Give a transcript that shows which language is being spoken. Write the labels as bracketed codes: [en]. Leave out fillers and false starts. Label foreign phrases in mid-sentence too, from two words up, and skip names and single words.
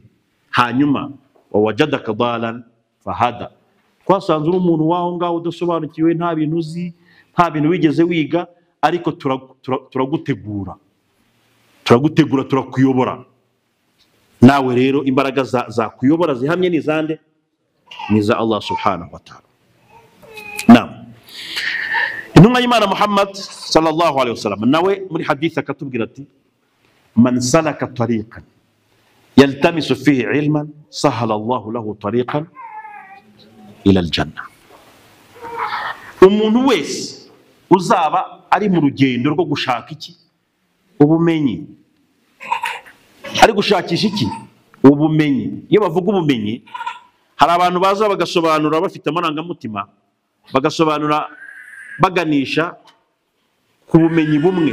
[rw] Hanyuma [ar] ووجدك ضالا فهدى, [rw] twasanze uri umuntu waho ngaho udasobanukiwe, nta bintu uzi, nta bintu wigeze wiga, ariko turagutegura, turakuyobora. Nawe rero imbaraga za kuyobora zihamye ni zande? Ni za [ar] الله سبحانه وتعالى. [rw] Naam, intumwa y'Imana [ar] Muhammad صلى الله عليه وسلم [rw] nawe muri hadith akatubwira ati [ar] من سلك طريقا يلتمس فيه علما سهل الله له طريقا إلى الجنة. [rw] Umuntu wese uzaba ari mu rugendo rwo gushaka iki? Ubumenyi. Ari gushakisha iki? Ubumenyi. Iyo bavuga ubumenyi, hari abantu baza bagasobanura bafite amarangamutima, bagasobanura baganisha ku bumenyi bumwe.